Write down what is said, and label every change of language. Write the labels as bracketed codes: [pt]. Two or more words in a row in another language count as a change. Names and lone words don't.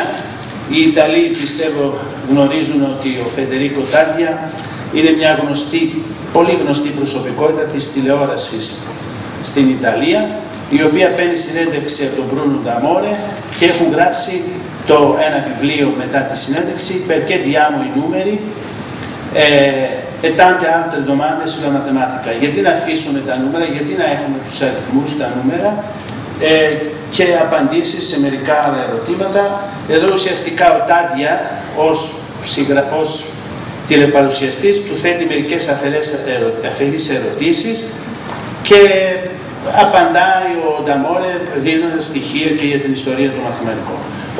[el] Οι Ιταλοί πιστεύω γνωρίζουν ότι ο Φεντερίκο Τάντια είναι μια πολύ γνωστή προσωπικότητα της τηλεόρασης στην Ιταλία, η οποία παίρνει συνέντευξη από τον Μπρούνο Νταμόρε και έχουν γράψει ένα βιβλίο μετά τη συνέντευξη, [it] Perché diamo i numeri e tante altre domande sulla matematica. [el] Γιατί να αφήσουμε τα νούμερα, γιατί να έχουμε τους αριθμούς, τα νούμερα, και απαντήσεις σε μερικά άλλα ερωτήματα. Εδώ ουσιαστικά ο Τάντια ως τηλεπαρουσιαστής του θέτει μερικές αφελείς ερωτήσεις και απαντάει ο Νταμόρε δίνοντας στοιχεία και για την ιστορία των μαθηματικών.